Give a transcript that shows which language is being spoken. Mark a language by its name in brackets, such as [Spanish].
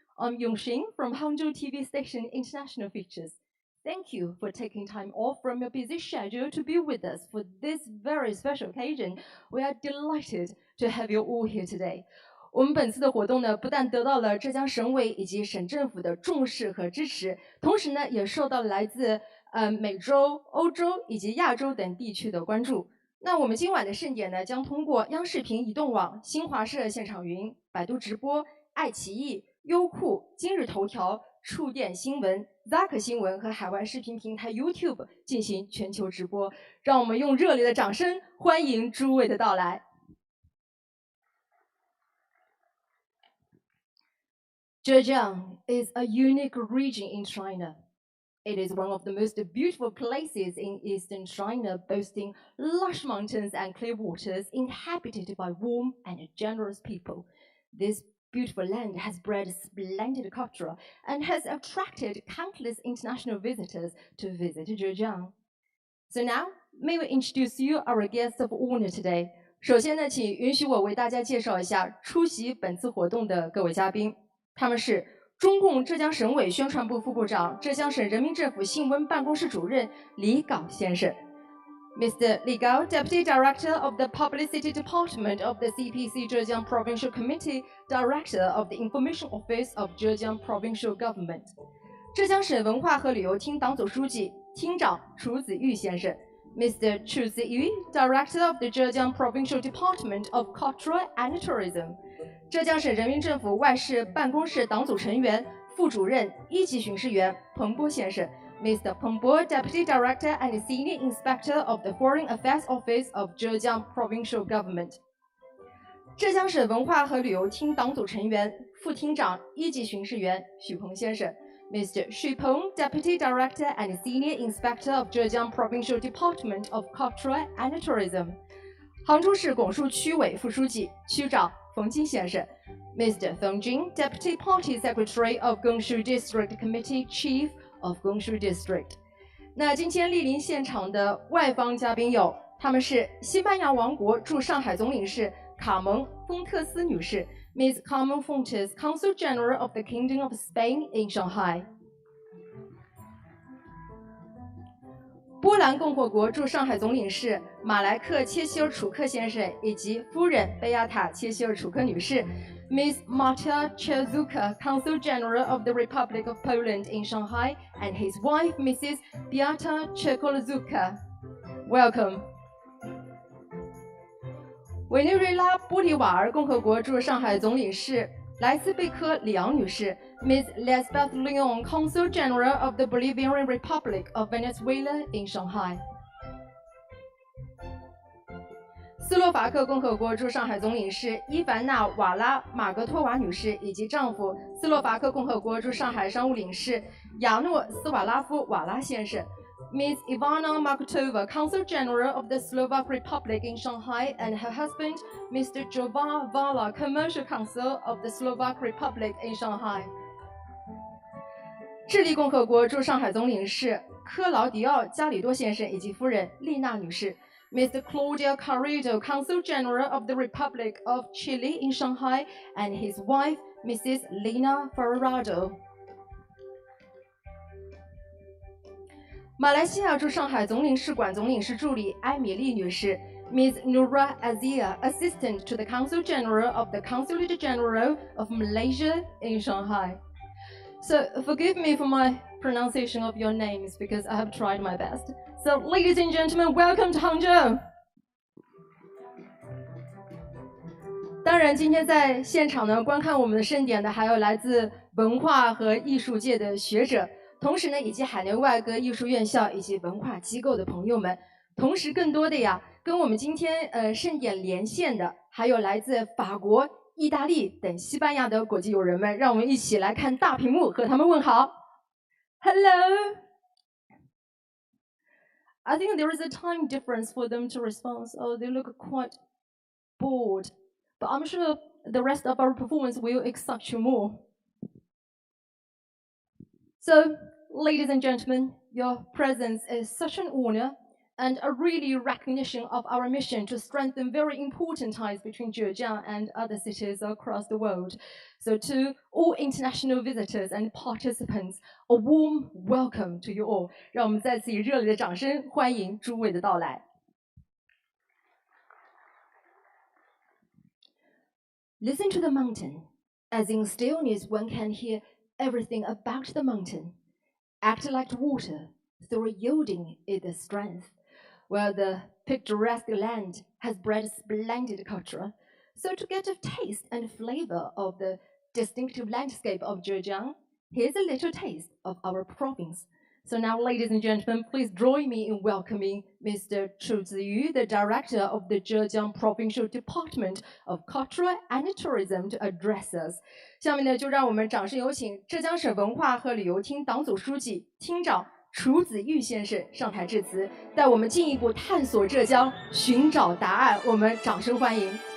[English] I'm Yongxin from Hangzhou TV station International Features. Thank you for taking time off from your busy schedule to be with us for this very special occasion. We are delighted to have you all here today. [Chinese] 我们本次的活动呢，不但得到了浙江省委以及省政府的重视和支持，同时呢，也受到了来自美洲、欧洲以及亚洲等地区的关注。那我们今晚的盛典呢，将通过央视频移动网、新华社现场云、百度直播、爱奇艺、优酷、今日头条、触电新闻、Zack 新闻和海外视频平台 YouTube 进行全球直播。让我们用热烈的掌声欢迎诸位的到来。 [English] Zhejiang is a unique region in China. It is one of the most beautiful places in eastern China, boasting lush mountains and clear waters, inhabited by warm and generous people. This beautiful land has bred splendid culture and has attracted countless international visitors to visit Zhejiang. So now, may we introduce you our guests of honor today. [Chinese] 首先呢，请允许我为大家介绍一下出席本次活动的各位嘉宾，他们是中共浙江省委宣传部副部长、浙江省人民政府新闻办公室主任李杲先生。 [English] Mr. Li Gao, Deputy Director of the Publicity Department of the CPC Zhejiang Provincial Committee, Director of the Information Office of Zhejiang Provincial Government. [Chinese] 浙江省文化和旅游厅党组书记、厅长楚子玉先生。 [English] Mr. Chu Ziyu, Director of the Zhejiang Provincial Department of Culture and Tourism. [Chinese] 浙江省人民政府外事办公室党组成员、副主任、一级巡视员彭波先生。 [English] Mr. Peng Bo, Deputy Director and Senior Inspector of the Foreign Affairs Office of Zhejiang Provincial Government. [Chinese] 浙江省文化和旅游厅党组成员、副厅长、一级巡视员许鹏先生。 [English] Mr. Xu Peng, Deputy Director and Senior Inspector of Zhejiang Provincial Department of Culture and Tourism. [Chinese] 杭州市拱墅区委副书记、区长冯金先生。 [English] Mr. Feng Jin, Deputy Party Secretary of Gongshu District Committee, Chief of Gongshu District. [Chinese] 那今天莅临现场的外方嘉宾有，他们是西班牙王国驻上海总领事卡蒙·丰特斯女士 ， [English] Ms. Carmen Fontes, Consul General of the Kingdom of Spain in Shanghai. [Chinese] 波兰共和国驻上海总领事马莱克·切希尔楚克先生以及夫人贝亚塔·切希尔楚克女士。 [English] Ms. Marta Czezuka, Consul General of the Republic of Poland in Shanghai, and his wife, Mrs. Beata Czekolzuka. Welcome. [Chinese] 委内瑞拉波利瓦尔共和国驻上海总领事莱斯贝科里昂女士 ， [English] Ms. Lisbeth Leon, Consul General of the Bolivarian Republic of Venezuela in Shanghai. [Chinese] 斯洛伐克共和国驻上海总领事伊凡娜·瓦拉马格托娃女士以及丈夫斯洛伐克共和国驻上海商务领事亚诺斯瓦拉夫·瓦拉先生。 [English] Ms. Ivana Markotova, Consul General of the Slovak Republic in Shanghai, and her husband, Mr. Jovan Vala, Commercial Consul of the Slovak Republic in Shanghai. [Chinese] 智利共和国驻上海总领事科劳迪奥·加里多先生以及夫人丽娜女士。 [English] Mr. Claudio Carrillo, Consul General of the Republic of Chile in Shanghai, and his wife, Mrs. Lina Ferrado. [Chinese] 马来西亚驻上海总领事馆总领事助理埃米丽女士 ， [English] Ms. Nura Azia, Assistant to the Consul General of the Consulate General of Malaysia in Shanghai. So forgive me for my pronunciation of your names because I have tried my best. So, ladies and gentlemen, welcome to Hangzhou. [Chinese] 当然，今天在现场呢，观看我们的盛典的还有来自文化和艺术界的学者，同时呢，以及海内外各艺术院校以及文化机构的朋友们。同时，更多的呀，跟我们今天盛典连线的，还有来自法国、意大利等西班牙的国际友人们，让我们一起来看大屏幕，和他们问好。 [English] Hello. I think there is a time difference for them to respond. Oh, they look quite bored. But I'm sure the rest of our performance will excite you more. So, ladies and gentlemen, your presence is such an honor and a really recognition of our mission to strengthen very important ties between Zhejiang and other cities across the world. So to all international visitors and participants, a warm welcome to you all. [Chinese] 让我们再次以热烈的掌声欢迎诸位的到来。 [English] Listen to the mountain. As in stillness, one can hear everything about the mountain. Act like water, through yielding it the strength. Well, the picturesque land has bred splendid culture. So to get a taste and flavor of the distinctive landscape of Zhejiang, here's a little taste of our province. So now, ladies and gentlemen, please join me in welcoming Mr. Chu Ziyu, the director of the Zhejiang Provincial Department of Culture and Tourism, to address us. [Chinese] 下面呢，就让我们掌声有请浙江省文化和旅游厅党组书记、厅长楚子玉先生上台致辞，带我们进一步探索浙江，寻找答案。我们掌声欢迎。